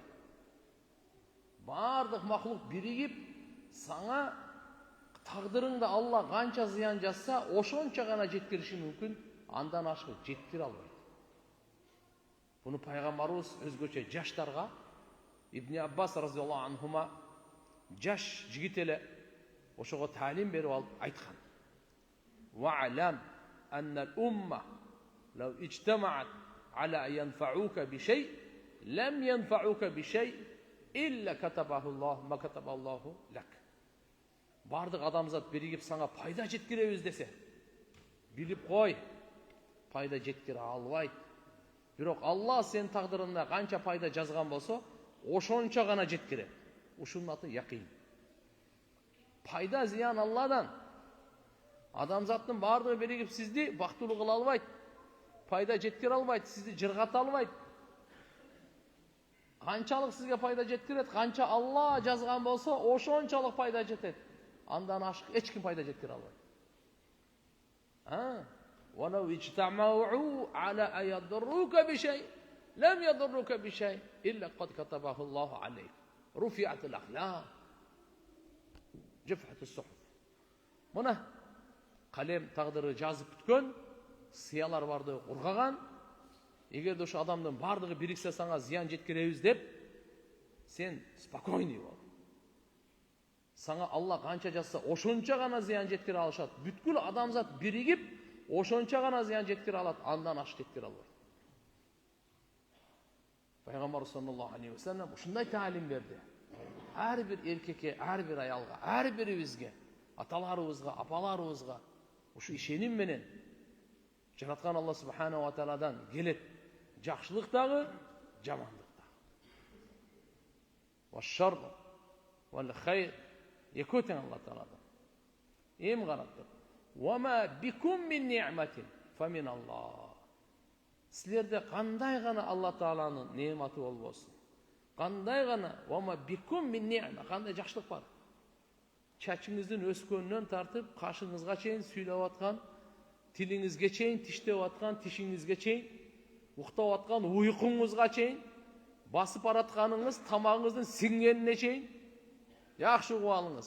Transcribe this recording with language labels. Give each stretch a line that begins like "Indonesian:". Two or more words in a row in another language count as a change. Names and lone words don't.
Kyrgyz: Бардык махлук биригип, саңа тагдырыңда Алла канча зыян жазса, ошончо гана жеткириши мүмкүн, андан ашык жеткире албайт. Буну пайгамбарыбыз өзгөчө жаштарга, Ибн Аббас
Arabic: رضي الله عنهما
Kyrgyz: жаш жигит эле ошого таалим берип алып айткан.
Arabic: واعلم أن الأمة لو اجتمعت على أن ينفعك بشيء لم ينفعك بشيء إلا كتبه الله ما كتب الله لك.
Kyrgyz: Бардык адамзат биригип саңа пайда жеткиребиз десе, билип кой, пайда жеткире албайт. Бирок Алла сен тагдырында канча пайда жазган болсо, ошончо гана жеткирет. Ушунун аты якин. Пайда зыян Алладан. Адамзаттын бардыгы биригип сизди бактылуу кыла албайт. Пайда жеткире албайт, сизди жыргата албайт. Канчалык сизге пайда жеткирет, канча Алла жазган болсо, ошончолук пайда жетет. Андан ашык эч ким пайда жеткире албайт.
Arabic: وَلَوْ اجْتَمَعُوا عَلَى أَنْ يَضُرُّوكَ بِشَيْءٍ لَمْ يَضُرُّوكَ بِشَيْءٍ إِلَّا قَدْ كَتَبَهُ اللَّهُ عَلَيْكَ رُفِعَتِ الْأَقْلَامُ جُفَّتِ الصُّحُفُ.
Kyrgyz: Мына калем тагдыры жазып бүткөн, сыялар барды ургаган. Эгерде ошо адамдын бардыгы бириксе сага зыян жеткиребиз деп, сен спокойный бол. Саңа Алла канча жазса, ошончо гана зыян жеткире алышат. Бүткүл адамзат биригип, ошончо гана зыян жеткире алат, андан ашык жеткире албайт. Пайгамбар
Arabic: صلى الله عليه وسلم
Kyrgyz: ушундай таалим берди. Ар бир эркекке, ар бир аялга, ар бирибизге, аталарыбызга, апаларыбызга ушу ишеним менен жараткан Алла
Arabic: سبحانه وتعالى
Kyrgyz: келет жакшылык дагы, жамандык дагы.
Arabic: والشر والخير
Kyrgyz: екөтен Алла тааладан. Эм карап тур.
Arabic: وما بكم من نعمة فمن الله.
Kyrgyz: Силерде кандай гана Алла тааланын неаматы болбосун. Кандай гана
Arabic: وما بكم من نعمة,
Kyrgyz: кандай жакшылык бар. Чачыңыздын өскөнүнөн тартып, кашыңызга чейин сүйлөп аткан, тилиңизге чейин тиштеп аткан, тишиңизге чейин, уктап аткан уйкуңузга чейин, басып баратканыңыз, тамагыңыздын сиңгенине чейин жакшы угуп алыңыз.